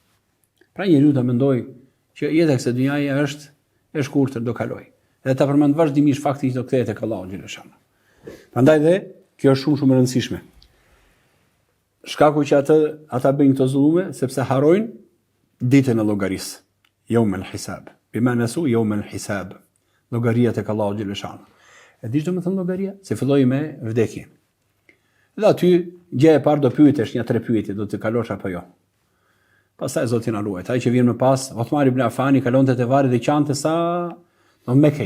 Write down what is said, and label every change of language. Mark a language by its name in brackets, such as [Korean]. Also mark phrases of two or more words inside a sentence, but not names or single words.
[Albanian] Pra njeriu ta mendoj që jeta e kësaj dhunjaje është e shkurtër, do kaloj. Edhe ta përmend vazhdimisht faktin që do kthehet tek Allahu xhaleshana. Prandaj dhe kjo është shumë e rëndësishme. Shkaku që ata bëjnë këto zullume sepse harrojnë ditën e llogarisë. [Arabic] يوم الحساب. بما نسوا يوم الحساب. [Albanian] Llogaria tek Allahu xhaleshana. E dish domethënë llogaria? Se filloi me vdekjen. Dhe aty gjë e parë do pyetesh një 3 pyetje, do të kalosh apo jo. Pastaj Zoti na ruaj. Ai që vjen më pas, Uthman ibn Affani kalonte te varri dhe qante sa do Mekë.